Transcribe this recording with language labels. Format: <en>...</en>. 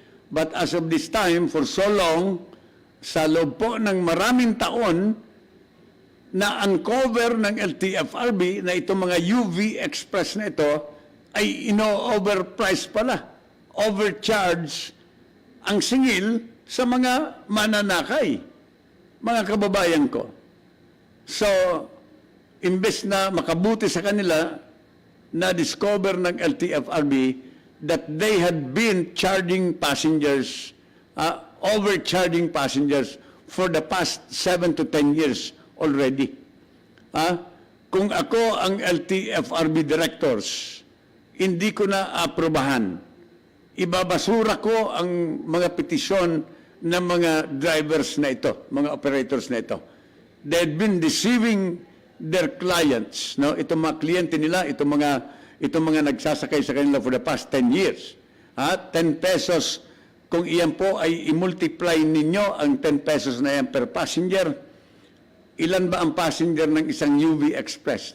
<tl>But as of this time, for so long, sa loob po ng maraming taon, na uncover ng LTFRB na itong mga UV Express na ito ay ino-overprice pala, overcharge ang singil sa mga mananakay, mga kababayan ko. So, imbes na makabuti sa kanila, na-discover ng LTFRB</tl> <en>that they had been charging passengers, overcharging passengers for the past 7 to 10 years already.</en> <tl>Kung ako ang LTFRB directors, hindi ko na aprobahan. Ibabasura ko ang mga petisyon ng mga drivers na ito, mga operators na ito.</tl> <en>They had been deceiving their clients, no?</en> <tl>Itong mga kliyente nila, itong mga nagsasakay sa kanila</tl> <en>for the past 10 years.</en> <tl>10 pesos, kung iyan po ay i-multiply ninyo ang 10 pesos na yan per passenger, ilan ba ang passenger ng isang UV Express?</tl>